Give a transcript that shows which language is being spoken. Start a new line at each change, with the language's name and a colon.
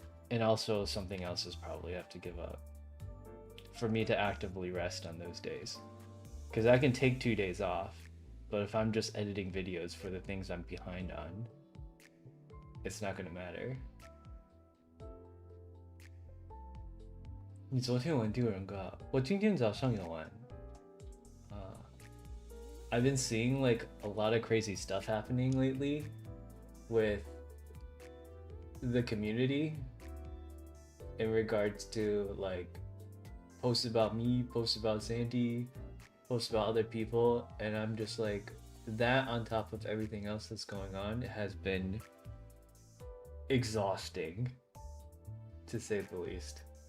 English: And also something else is probably have to give up for me to actively rest on those days. Because I can take 2 days off, but if I'm just editing videos for the things I'm behind on, it's not gonna matter.
Chinese: 你昨天玩第二人格，我今天早上有玩。
English: I've been seeing like a lot of crazy stuff happening lately with the community in regards to like posts about me, posts about Sandy, posts about other people, and I'm just like, that on top of everything else that's going on has been exhausting, to say the least.